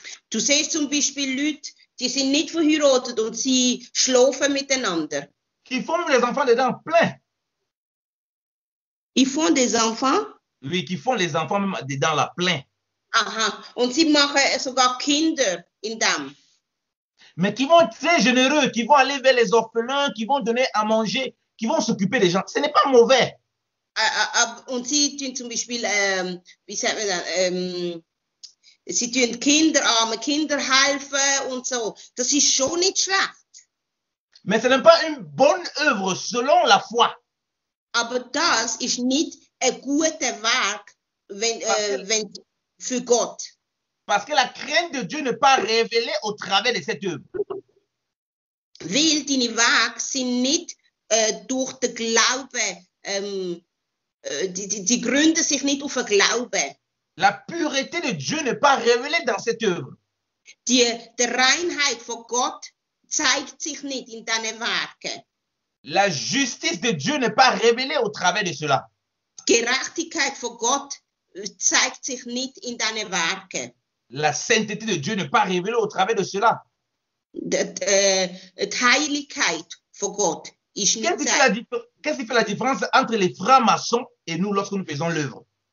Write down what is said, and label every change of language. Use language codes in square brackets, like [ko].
[de] Du siehst zum Beispiel Leute, die sind nicht verheiratet und sie schlafen miteinander. [fr] Qui font les enfants dedans plein. Ils font des enfants? Oui, qui font les enfants même dedans là plein. [de] Aha, und sie machen sogar Kinder in dem. [fr] Mais qui vont être très généreux, qui vont aller vers les orphelins, qui vont donner à manger, qui vont s'occuper des gens. Ce n'est pas mauvais. [de] Und sie tun zum Beispiel, wie sagt man das, sie tun armen Kinder helfen und so. Das ist schon nicht schlecht. [fr] Mais ce n'est pas une bonne œuvre selon la foi. [de] Aber das ist nicht ein guter Weg wenn, für Gott. [fr] Parce que la crainte de Dieu n'est pas révélée au travers de cette œuvre. [de] Weil deine Wege sind nicht durch den Glauben, die gründen sich nicht auf den Glauben. [fr] La pureté de Dieu n'est pas révélée dans cette œuvre. [de] Die Reinheit von Gott zeigt sich nicht in diesen Werken. [fr] La justice de Dieu n'est pas révélée au travers de cela. [de] Die Gerechtigkeit von Gott zeigt sich nicht in diesen Werken. [fr] La sainteté de Dieu n'est pas révélée au travers de cela. [de] Die Heiligkeit von Gott ist nicht [fr] Qu'est-ce qui fait la différence entre les francs-maçons et nous lorsque nous faisons l'œuvre?